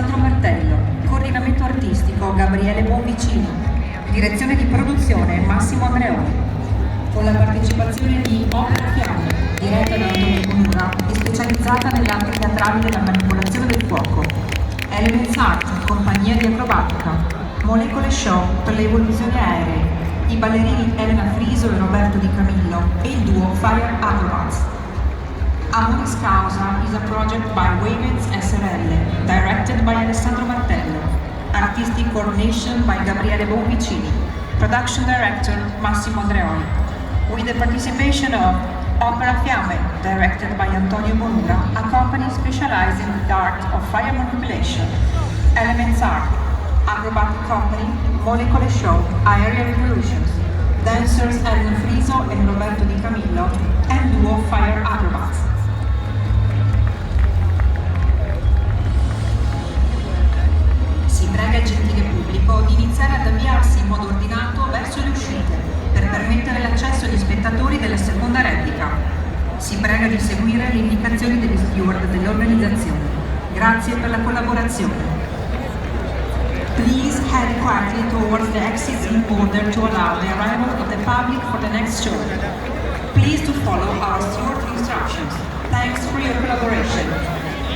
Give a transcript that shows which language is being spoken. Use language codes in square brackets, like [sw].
[it] Show Gabriele Bonvicini, direzione di produzione Massimo Andreoli, con la partecipazione di Opera Fiamme, diretta da Antonio Bonura e specializzata negli arti teatrali della manipolazione del fuoco, Elements Art, compagnia di acrobatica, Molecole Show per le evoluzioni aeree, i ballerini Elena Friso e Roberto Di Camillo e il duo Fire Acrobats. [en] Amoris Causa is a project by Wavens SRL, directed by Alessandro Martello, artistic coordination by Gabriele Bonvicini, production director Massimo Andreoli, with the participation of Opera Fiamme, directed by Antonio Bonura, a company specialized in the art of fire manipulation, Elements Art, acrobatic company, Molecole Show, Aerial Revolutions, dancers Elena Friso and Roberto Di Camillo, and duo Fire Acrobats. [it] Si prega il gentile pubblico di iniziare ad avviarsi in modo ordinato verso le uscite per permettere l'accesso agli spettatori della seconda replica. Si prega di seguire le indicazioni degli steward dell'organizzazione. Grazie per la collaborazione. [en] Please head quietly towards the exits in order to allow the arrival of the public for the next show. Please to follow our steward instructions. Thanks for your collaboration.